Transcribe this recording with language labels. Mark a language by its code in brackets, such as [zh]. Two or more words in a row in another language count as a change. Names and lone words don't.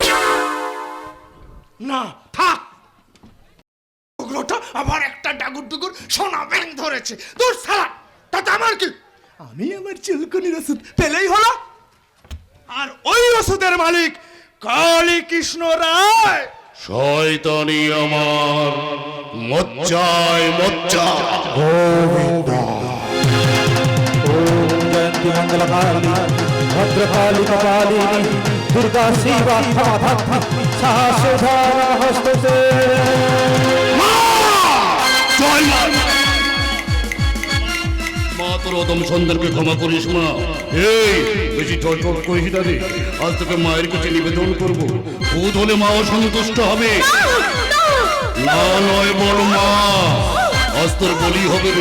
[bn] না থাক, ওগুলোটা আবার একটা ডাগুর ডুগুর সোনা ব্যাং ধরেছে। দূর সালা, তাতে আমার কি? আমি আমার চুলকুনির ওষুধ পেলেই হলো। আর ওই ওষুধের মালিক কালী কৃষ্ণ রায়। শয়তানি আমার মজ্জায় মজ্জা। [sa] जयंती मंगलकाली भद्रकाली कपालिनी दुर्गा शिवा क्षमा सासुधारा हस्तते [bn] মা, তোর অদম সন্তানকে ক্ষমা করিস মা। এই বেশি চটপট করিস না রে। আজ তোকে মায়ের কাছে নিবেদন করবো, ভূত হলে মা অসন্তুষ্ট হবে। না নয় বড় মা, আজ তোর বলি হবে রে।